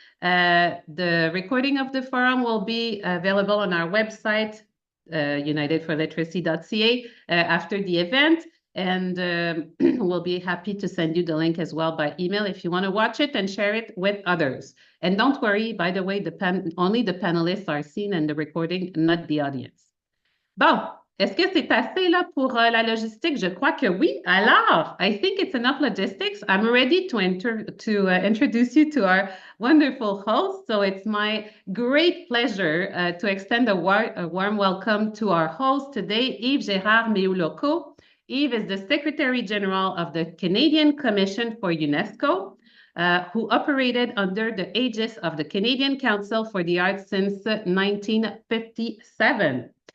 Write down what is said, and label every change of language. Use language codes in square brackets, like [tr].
[en] The recording of the forum will be available on our website, unitedforliteracy.ca, after the event. And we'll be happy to send you the link as well by email if you want to watch it and share it with others. And don't worry, by the way, only the panelists are seen in the recording, not the audience. [fr] Bon. Est-ce que c'est assez là pour la logistique? Je crois que oui. [en] Alors, I think it's enough logistics. I'm ready to introduce you to our wonderful host. So it's my great pleasure to extend a warm welcome to our host today, Yves Gérard Méuloko. Yves is the Secretary General of the Canadian Commission for UNESCO, who operated under the aegis of the Canadian Council for the Arts since 1957.